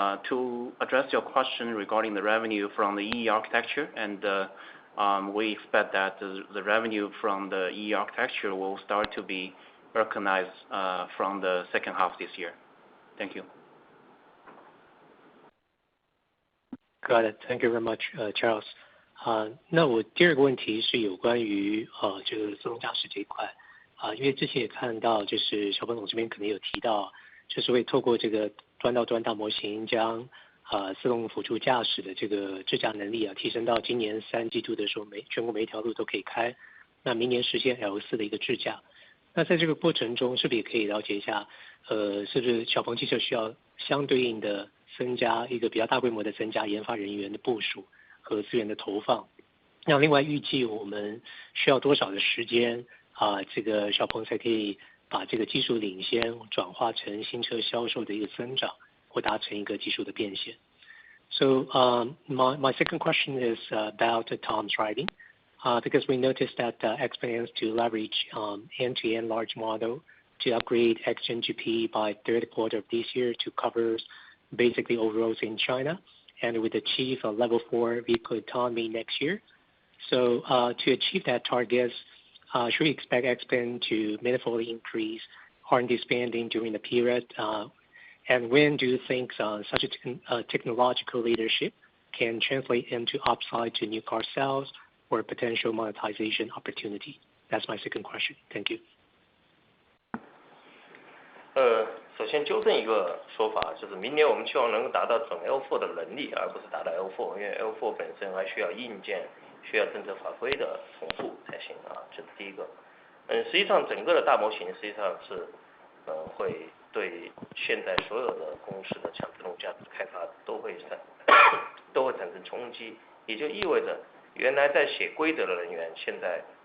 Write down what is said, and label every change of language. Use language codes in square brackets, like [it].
[en] To address your question regarding the revenue from the E architecture, and we expect that the revenue from the E architecture will start to be recognized from the second half this year. Thank you. Got it. Thank you very much, Charles. [zh] 那我第二个问题是有关于这个自动驾驶这一块因为之前也看到，就是小鹏总这边可能有提到，就是会透过这个端到端大模型将自动辅助驾驶的这个智驾能力提升到今年3季度的时候，全国每一条路都可以开，那明年实现L4的一个智驾。那在这个过程中，是不是也可以了解一下，是不是小鹏汽车需要相对应的增加一个比较大规模的增加研发人员的部署和资源的投放？那另外预计我们需要多少的时间这个小鹏才可以把这个技术领先转化成新车销售的一个增长，或达成一个技术的变现。 [en] So my second question is about autonomous driving, because we noticed that XPeng aims to leverage end-to-end large model to upgrade X-Gen GP by third quarter of this year to cover basically all roads in China, and would achieve a level 4 vehicle autonomy next year. So to achieve that target, should we expect XPeng to meaningfully increase R&D spending during the period? And when do you think such a technological leadership can translate into upside to new car sales or potential monetization opportunity? That's my second question. Thank you. [zh] 首先纠正一个说法，就是明年我们希望能够达到整 L4 的能力，而不是达到 L4， 因为 L4 本身还需要硬件、需要政策法规的同步才行这是第一个。实际上整个的大模型实际上是会对现在所有的公司的强自动驾驶开发都会产生冲击，也就意味着原来在写规则的人员现在